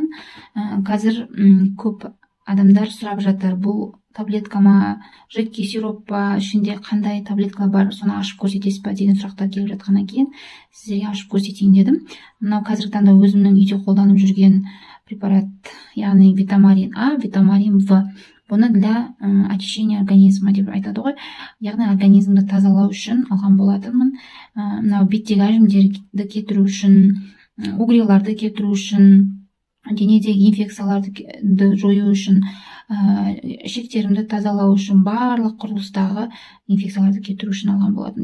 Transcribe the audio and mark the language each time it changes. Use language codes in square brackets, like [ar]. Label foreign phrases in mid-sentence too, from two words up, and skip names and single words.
[kk] Қазір көп адамдар сұрап жатыр, бұл таблетка ма, жидкий сироп па, ішінде қандай таблетка бар, соны ашып көрсетесіз ба деген сұрақтар келіп жатқаннан кейін сіздерге ашып көрсетейін дедім. Мынау қазіргі таңда өзімнің үйде қолданып жүрген препарат, яғни Витамарин А, Витамарин В. Бұны [ru] для очищения организма [kk] деп айтады ғой. Яғни организмді тазалау үшін алған болатынмын. Мынау беттегі әжімдерді кетіру үшін, угреларды кетіру үшін, денедегі инфекцияларды жою үшін, ішектерімді тазалау үшін, барлық құрылыстағы инфекцияларды кетіру үшін алған болатын.